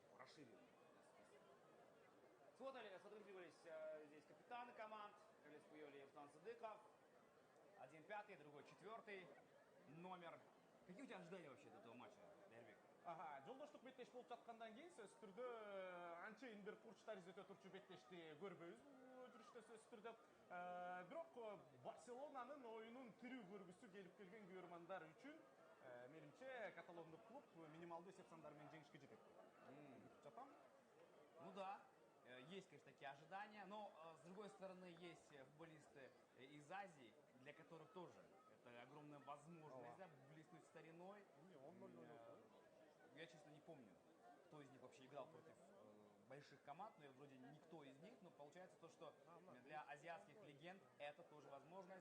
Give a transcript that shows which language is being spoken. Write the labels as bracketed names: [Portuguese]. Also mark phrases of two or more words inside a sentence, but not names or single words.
[Russian] Сфотографировались здесь капитаны команд. Один пятый, другой четвертый номер. Какие у тебя ожидания вообще от этого матча, Дербек? [Kyrgyz] Жолдоштук беттеш болуп жаткандан кийин сөзсүз түрдө анчейин бир курчтар изете турчу беттешти көрбөйбүз жүрүштө сөзсүз түрдө. Бирок Барселонанын оюнун тирүү көргүсү келип келген көрөрмандар үчүн менимче каталондук клуб минималдуу эсеп сандар менен жеңишке жетет. Жатам? [Russian] Ну да, есть, конечно, такие ожидания, но с другой стороны есть футболисты из Азии, для которых тоже это огромная возможность блеснуть стариной. Я, честно, не помню, кто из них вообще играл против больших команд, но вроде никто из них, но получается то, что для азиатских легенд это тоже возможность.